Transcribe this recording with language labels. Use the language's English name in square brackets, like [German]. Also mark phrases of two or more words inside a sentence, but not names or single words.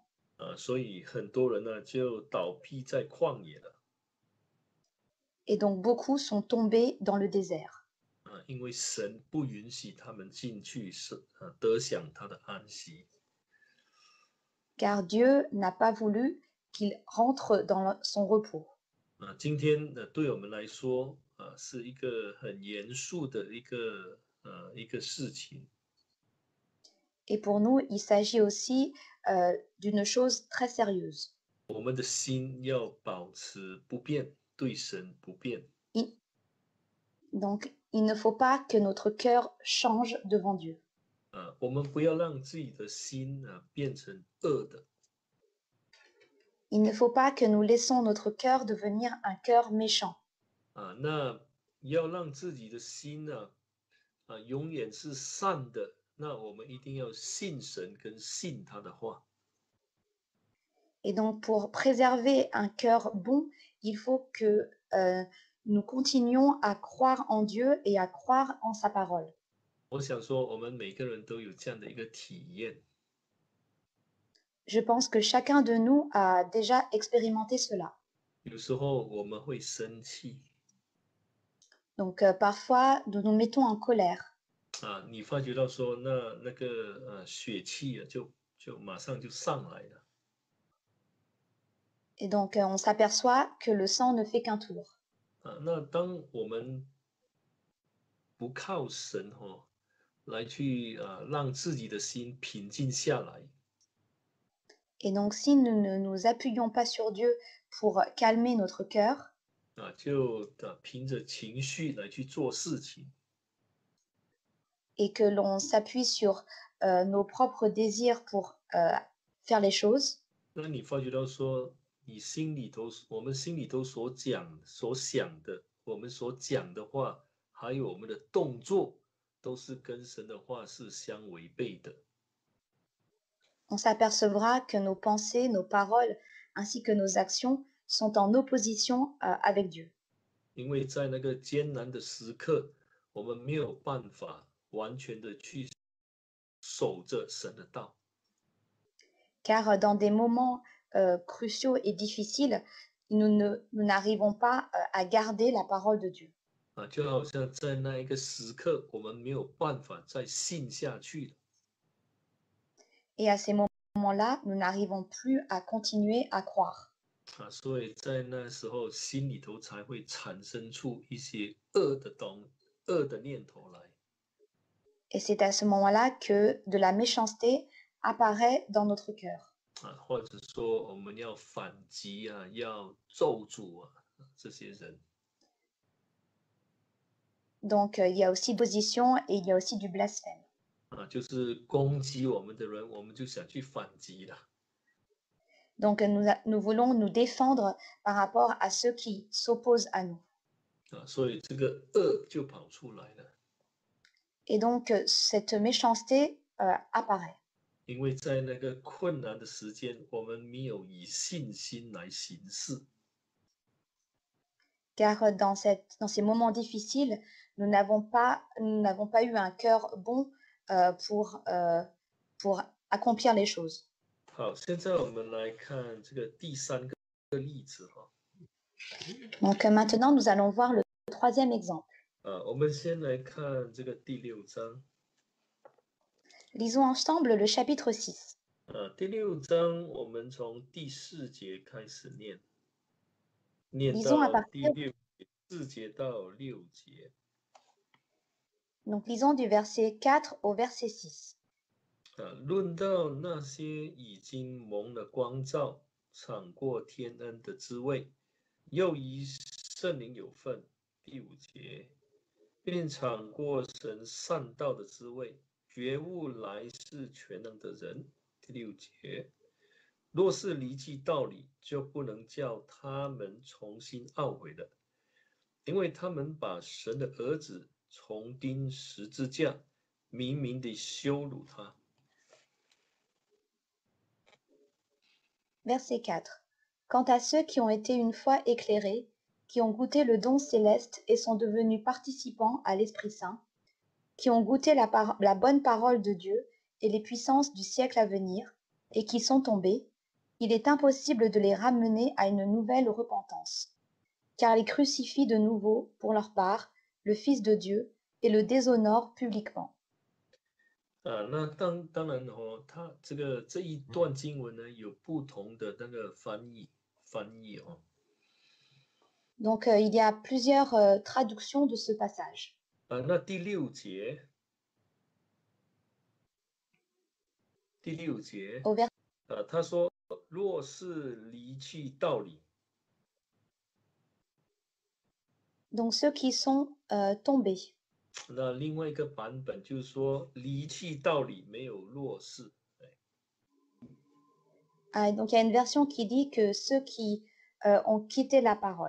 [Chinese] 所以很多人呢就倒闭在旷野了。 [French] Et donc beaucoup sont tombés dans le désert. [Chinese] 因为神不允许他们进去，得享他的安息。 [French] Car Dieu n'a pas voulu qu'ils rentrent dans son repos. [Chinese] 今天对我们来说是一个很严肃的一个事情。 [French] Et pour nous, il s'agit aussi d'une chose très sérieuse. [Chinese] 我们的心要保持不变，对神不变。 [French] Donc, il ne faut pas que notre cœur change devant Dieu. [Chinese] 我们不要让自己的心变成恶的。 [French] Il ne faut pas que nous laissons notre cœur devenir un cœur méchant. [Chinese] 那要让自己的心永远是善的，那我们一定要信神跟信他的话。 [French] Et donc, pour préserver un cœur bon, il faut que nous continuions à croire en Dieu et à croire en sa parole. [Chinese] 我想说，我们每个人都有这样的一个体验。 [French] Je pense que chacun de nous a déjà expérimenté cela. [Chinese] 有时候我们会生气 [French] Donc, parfois, nous nous mettons en colère. [Chinese] 你发觉到说那个血气就马上就上来了。 [French] Et donc, on s'aperçoit que le sang ne fait qu'un tour. [Chinese] 那当我们不靠神来去让自己的心平静下来， [French] Et donc, si nous ne nous appuyons pas sur Dieu pour calmer notre cœur, [Chinese] 就凭着情绪来去做事情。 [French] et que l'on s'appuie sur nos propres désirs pour faire les choses. [Chinese] 那你发觉到说，你心里头，我们心里头所讲、所想的，我们所讲的话，还有我们的动作，都是跟神的话是相违背的。 [French] On s'apercevra que nos pensées, nos paroles, ainsi que nos actions sont en opposition avec Dieu. [Chinese] 因为在那个艰难的时刻，我们没有办法完全的去守着神的道。 [French] Car dans des moments cruciaux et difficiles, nous n'arrivons pas à garder la parole de Dieu. [Chinese] 就好像在那一个时刻，我们没有办法再信下去了。 [French] Et à ces moments-là, nous n'arrivons plus à continuer à croire. [Chinese] 所以在那时候，心里头才会产生出一些恶的念头来。 [French] Et c'est à ce moment-là que de la méchanceté apparaît dans notre cœur. [Chinese] 或者说我们要反击要咒诅这些人。 [French] Donc il y a aussi position et il y a aussi du blasphème. [Chinese] 就是攻击我们的人，我们就想去反击了。 [French] Donc nous voulons nous défendre par rapport à ceux qui s'opposent à nous. [Chinese] 所以这个恶就跑出来了。 [French] Et donc cette méchanceté apparaît. [Chinese] 因为在那个困难的时间，我们没有以信心来行事。 [French] Car dans ces moments difficiles, nous n'avons pas eu un cœur bon pour accomplir les choses. [Chinese] 好，现在我们来看这个第三个例子哈。 [French] Donc maintenant, nous allons voir le troisième exemple. [Chinese] 我们先来看这个第6章。 [French] Lisons ensemble le chapitre 6. [Chinese] 第6章我们从第4节开始念，念 [French] Lisons à [Chinese] 到 [French] partir [Chinese] 第4节到6节。 [French] Donc lisons du verset 4 au verset 6. [Chinese] 论到那些已经蒙了光照、尝过天恩的滋味，又以圣灵有份，第5节，并尝过神善道的滋味，觉悟来世全能的人，第6节。若是离弃道理，就不能叫他们重新懊悔了，因为他们把神的儿子重钉十字架，明明地羞辱他。 [French] Verset 4. Quant à ceux qui ont été une fois éclairés, qui ont goûté le don céleste et sont devenus participants à l'Esprit Saint, qui ont goûté la bonne parole de Dieu et les puissances du siècle à venir, et qui sont tombés, il est impossible de les ramener à une nouvelle repentance, car ils crucifient de nouveau, pour leur part, le Fils de Dieu et le déshonorent publiquement. [Chinese] 那当然它这一段经文呢，有不同的那个翻译哦。 [French] Donc il y a plusieurs traductions de ce passage. [Chinese] 那第6节，他说：“若是离弃道理。” [French] Donc ceux qui sont tombés. [Chinese] 那另外一个版本就是说，离弃道理没有落实。 [French] Donc il y a une version qui dit que ceux qui ont quitté la parole.